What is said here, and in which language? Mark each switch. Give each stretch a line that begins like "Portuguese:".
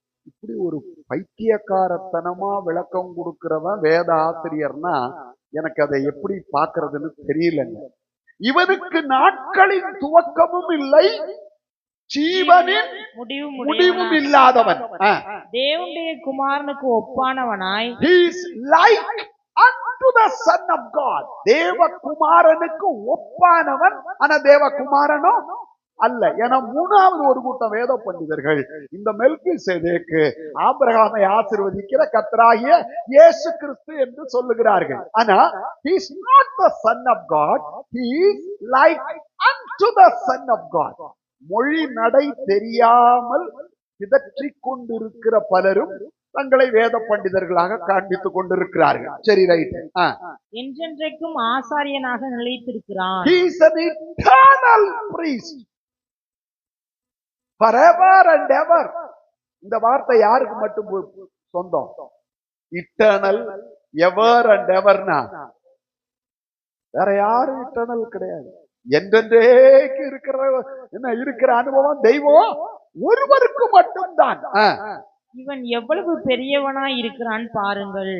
Tamil: இப்படி ஒரு பைத்தியக்காரத்தனமா விளக்கம் கொடுக்கிறவன் வேத ஆசிரியர்னா எனக்கு அதை எப்படி பார்க்கறதுன்னு தெரியலங்க. இவனுக்கு நாட்களின் துவக்கமும் இல்லை, ஜீவனின் முடிவும் இல்லாதவன், தேவனுடைய குமாரனுக்கு ஒப்பானவனாய்,
English: he is like unto the son of God,
Tamil: தேவகுமாரனுக்கு ஒப்பானவன். ஆனா தேவகுமாரனோ அல்ல. ஏன்னா மூணாவது ஒரு கூட்டம் வேத பண்டிதர்கள் இந்த மெல்கிசேதேக்கு ஆபிரகாமை ஆசீர்வதிக்கிற கர்த்தராகிய இயேசு கிறிஸ்து என்று சொல்லுகிறார்கள்.
English: ஆனா he is not the son of God, he is like unto the son of God.
Tamil: மொழி நடை தெரியாமல் பிதற்றிக் கொண்டிருக்கிற பலரும் தங்களை வேத பண்டிதர்களாக காண்பித்துக் கொண்டிருக்கிறார்கள். சரி, ரைட். என்றென்றைக்கும் ஆசாரியனாக நிலைத்திருக்கிறான்.
English: He is an eternal priest forever and ever.
Tamil: இந்த வார்த்தை யாருக்கு மட்டும் சொந்தம்? இட்டர்னல், எவர் அண்ட் எவர்னா வேற யாரும் இட்டர்னல் கிடையாது. என்றென்றைக்கு இருக்கிற அனுபவம் தெய்வம் ஒருவருக்கு மட்டும்தான். இவன் எவ்வளவு பெரியவனாய் இருக்கிறான் பாருங்கள்.